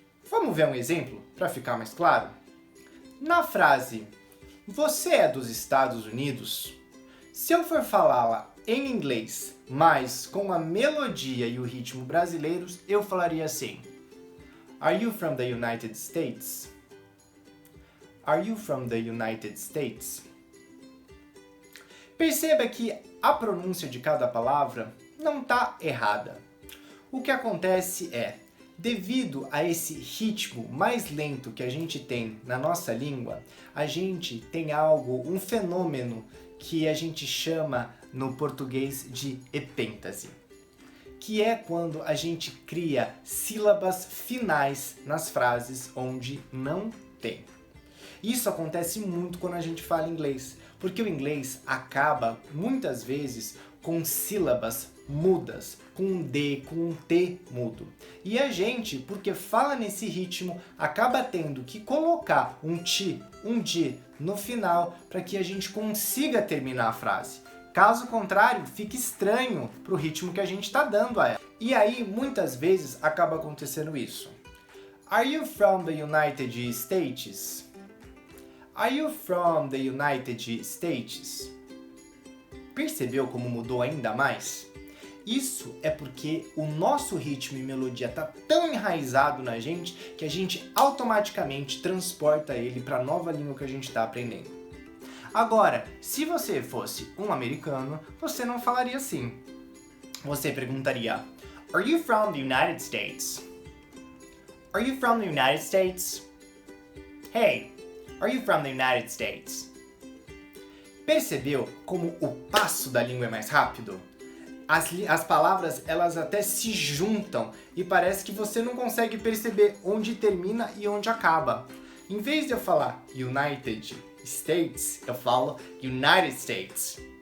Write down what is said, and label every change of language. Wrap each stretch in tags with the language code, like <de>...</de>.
<pt>Vamos ver um exemplo para ficar mais claro? Na frase, você é dos Estados Unidos? Se eu for falá-la em inglês, mas com a melodia e o ritmo brasileiros, eu falaria assim:</pt> <en>Are you from the United States? Are you from the United States?</en> <pt>Perceba que a pronúncia de cada palavra não está errada. O que acontece é, devido a esse ritmo mais lento que a gente tem na nossa língua, a gente tem algo, um fenômeno que a gente chama no português de epêntase, que é quando a gente cria sílabas finais nas frases onde não tem. Isso acontece muito quando a gente fala inglês, porque o inglês acaba muitas vezes com sílabas mudas, com um D, com um T mudo. E a gente, porque fala nesse ritmo, acaba tendo que colocar um ti, um di no final para que a gente consiga terminar a frase. Caso contrário, fica estranho para o ritmo que a gente está dando a ela. E aí, muitas vezes, acaba acontecendo isso.</pt> <en>Are you from the United States? Are you from the United States?</en> <pt>Percebeu como mudou ainda mais? Isso é porque o nosso ritmo e melodia está tão enraizado na gente que a gente automaticamente transporta ele para a nova língua que a gente está aprendendo. Agora, se você fosse um americano, você não falaria assim. Você perguntaria:</pt> <en>Are you from the United States? Are you from the United States? Hey, are you from the United States?</en> <pt>Percebeu como o passo da língua é mais rápido? As palavras, elas até se juntam e parece que você não consegue perceber onde termina e onde acaba. Em vez de eu falar United States, eu falo United States.</pt>